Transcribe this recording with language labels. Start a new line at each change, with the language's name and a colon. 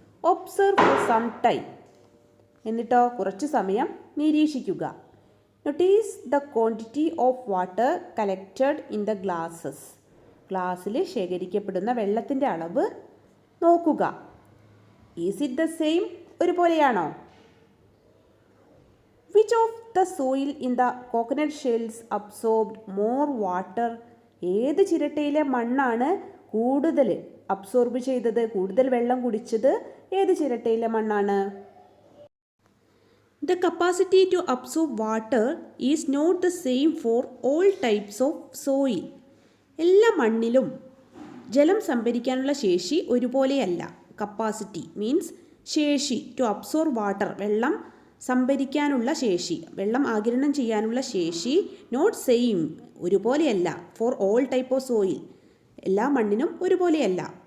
English: Observe for some time.
Malayalam: എന്നിട്ടോ കുറച്ച് സമയം നിരീക്ഷിക്കുക.
English: Notice the quantity of water collected in the glasses.
Malayalam: ഗ്ലാസ്സിൽ ശേഖരിക്കപ്പെടുന്ന വെള്ളത്തിൻ്റെ അളവ് നോക്കുക.
English: Is it the same?
Malayalam: ഒരുപോലെയാണോ?
English: Which of the soil in the coconut shells absorbed more water?
Malayalam: ഏത് ചിരട്ടയിലെ മണ്ണാണ് കൂടുതൽ അബ്സോർബ് ചെയ്തത്, കൂടുതൽ വെള്ളം കുടിച്ചത്? ഏത് ചിരട്ടയിലെ മണ്ണാണ്?
English: The capacity to absorb water is not the same for all types of soil.
Malayalam: എല്ലാ മണ്ണിലും ജലം സംഭരിക്കാനുള്ള ശേഷി ഒരുപോലെയല്ല.
English: capacity means
Malayalam: ശേഷി.
English: to absorb water,
Malayalam: വെള്ളം സംഭരിക്കാനുള്ള ശേഷി, വെള്ളം ആഗിരണം ചെയ്യാനുള്ള ശേഷി.
English: not same,
Malayalam: ഒരുപോലെയല്ല.
English: for all type of soil,
Malayalam: എല്ലാ മണ്ണിനും ഒരുപോലെയല്ല.